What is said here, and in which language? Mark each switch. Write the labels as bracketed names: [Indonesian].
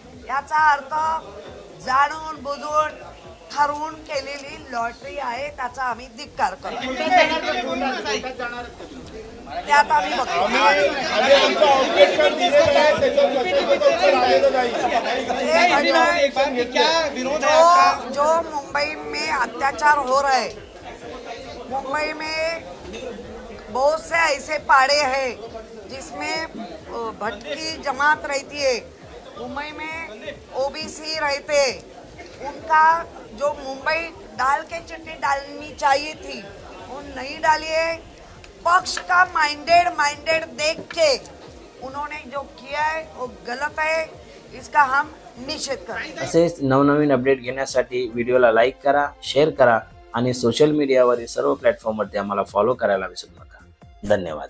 [Marathi] याचा अर्थ जाणून बुजून ठरवून केलेली लॉटरी आहे, त्याचा आम्ही धिक्कार करतो. त्यात आम्ही बघतो. आम्ही आमचं आउटलेट कार्ड दिलेलं आहे, त्याच्यात स्वच्छतेचं उत्तर आलेलं नाही. हे घडलंय. [Hindi] जो मुंबई में अत्याचार हो रहा है, मुंबई में बहुत से ऐसे पाड़े हैं जिसमें भटकी जमात रहती है, मुंबई में ओबीसी रहते, उनका जो मुंबई डाल के चिट्ठी डालनी चाहिए थी वो नहीं डाली है. पक्ष का माइंडेड देख के उन्होंने जो किया है वो गलत है, इसका हम निषेध करते हैं. [Marathi] तसेच नवनवीन अपडेट घेण्यासाठी व्हिडिओला लाईक करा, शेअर करा आणि सोशल मीडियावरील सर्व प्लॅटफॉर्मवरती आम्हाला फॉलो करायला विसरू नका. धन्यवाद.